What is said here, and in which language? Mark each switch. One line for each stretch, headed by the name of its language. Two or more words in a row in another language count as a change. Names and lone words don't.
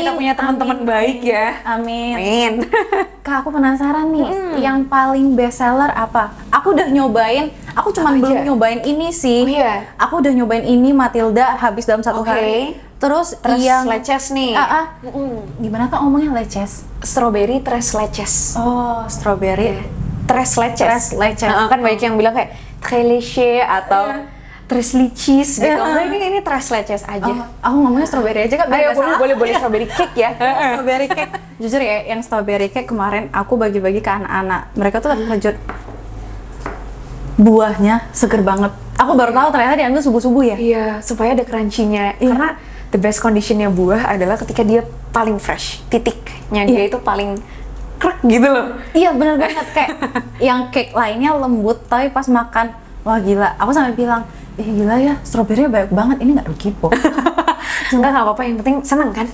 Indonesian: Kita punya teman-teman baik ya. Amin. Amin. Kak, aku penasaran nih, yang paling
English: best seller
Indonesian: apa? Aku udah nyobain, aku cuman belum nyobain ini sih. Oh iya? Aku udah nyobain ini, Matilda, habis dalam 1 hari. Terus yang leches nih. Gimana Kak ngomongnya leches?
English: Strawberry
Spanish: tres leches.
English: Oh, strawberry.
Spanish: Tres leches. Tres leches.
Indonesian: Kan banyak yang bilang kayak
French: très léger
Indonesian: atau
English: Tresley cheese
Indonesian: gitu. Nah, ini
English: Tresley cheese
Indonesian: aja. Aku ngomongnya strawberry aja kan. Ayo boleh
English: strawberry cake
Indonesian: ya.
English: Strawberry cake.
Indonesian: Jujur ya, yang
English: strawberry cake
Indonesian: kemarin aku bagi-bagi ke anak-anak. Mereka tuh terkejut. Buahnya seger banget. Aku baru tahu ternyata diambil subuh-subuh ya. Iya, supaya ada crunchy-nya. Karena
English: the best conditionnya
Indonesian: buah adalah ketika dia paling fresh. Titiknya dia itu paling krek gitu loh. Iya bener banget, kayak yang cake lainnya lembut tapi pas makan, wah gila. Aku sampai bilang, gila ya, stroberi banyak banget, ini nggak rugi po. Enggak apa-apa, yang penting seneng kan?